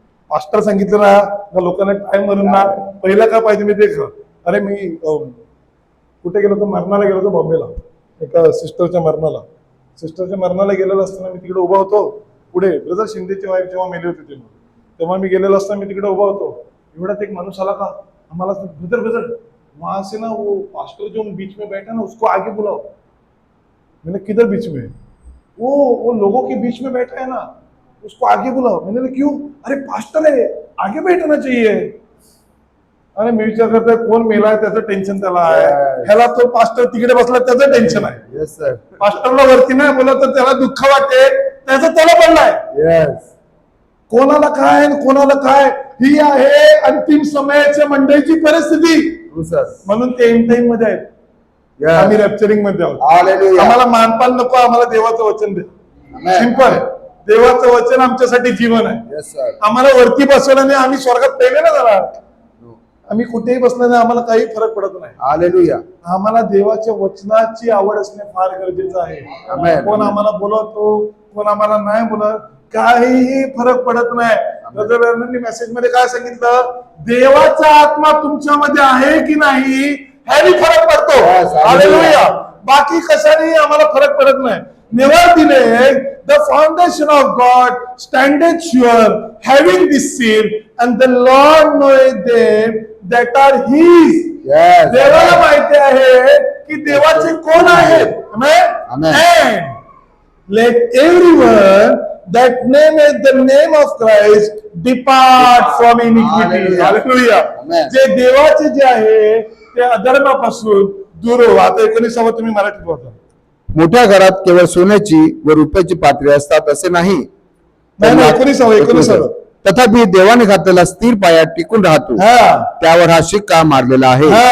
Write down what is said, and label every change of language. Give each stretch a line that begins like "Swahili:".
Marathi: Pastor सांगितलं ना लोकांना टाइम म्हणून ना पहिला काय पाहिजे मी ते खा. अरे मी कुठे गेलो होतो? मरणाला गेलो होतो बॉम्बेला, एका सिस्टरच्या मरणाला. सिस्टरच्या मरणाला गेलेलो असताना मी तिकडे उभा होतो. पुढे ब्रदर शिंदेची वाईफ जेव्हा मेली होती तेव्हा मी गेलेलो असताना मी तिकडे उभा होतो. एवढ्यात एक माणूस आला का आम्हाला,
Hindi: ब्रदर ब्रदर वहां से ना वो पास्टर जो बीच में बैठा ना उसको आगे बुलाओ. मैंने किधर बीच में? वो लोगों के बीच में बैठा है ना, उसको आगे बुलाओ. मैंने क्यों? अरे पास्टर है, आगे बैठना चाहिए.
Marathi: अरे मी विचार करतोय कोण मेलाय त्याचं टेन्शन त्याला आहे. ह्याला तो पास्टर तिकडे बसला त्याचं टेन्शन आहे.
English: Yes, sir.
Marathi: पास्टरला वरती नाही बोलत तर त्याला दुःख वाटते, त्याचं त्याला पडलाय.
English: Yes.
Marathi: कोणाला काय कोणाला काय, ही आहे अंतिम समयाच्या मंडळीची परिस्थिती.
English: True, sir.
Marathi: म्हणून ते एंड टाइम मध्ये आहेत.
English: Yes.
Marathi: आम्ही रॅप्चरिंग मध्ये आहोत.
English: Hallelujah.
Marathi: आम्हाला मानपान नको, आम्हाला देवाचं वचन दे.
English: Amen. Simple.
Marathi: देवाचं वचन आमच्यासाठी जीवन आहे.
English: Yes, sir.
Marathi: आम्हाला वरती बसवलं नाही, आम्ही स्वर्गात पेले ना जरा. आम्ही कुठेही बसलं नाही, आम्हाला काही फरक पडत नाही.
English: Hallelujah.
Marathi: आम्हाला देवाच्या वचनाची आवड असणे फार गरजेचं आहे.
English: Amen.
Marathi: कोण आम्हाला बोलवतो, कोण आम्हाला नाही बोलत, काहीही फरक पडत नाही. ब्रदर मेसेज मध्ये काय सांगितलं? देवाचा आत्मा तुमच्यामध्ये आहे की नाही ह्यानी फरक पडतो.
English: Yes,
Marathi: hallelujah. बाकी कशाने आम्हाला फरक पडत नाही.
English: Nevertheless, the foundation of God standeth sure, having this seal, and the Lord knoweth them that are His. Yes.
Marathi: देवाला माहिती आहे की देवाचे कोण आहेत.
English: Amen? Amen. And let everyone that nameth the name of Christ depart from iniquity. Hallelujah. Hallelujah. Amen.
Marathi: जे देवाचे जे आहे ते अधर्मापासून दूर हो. आता 19 तुम्ही मराठीत बोलता. मोठ्या घरात केवळ सोन्याची व रुपयाची पात्रे असतात असे नाही. नाही 19. तथापि देवाने घातलेला स्थिर पाया टिकून राहतो. त्यावर हा शिक्का मारलेला आहे.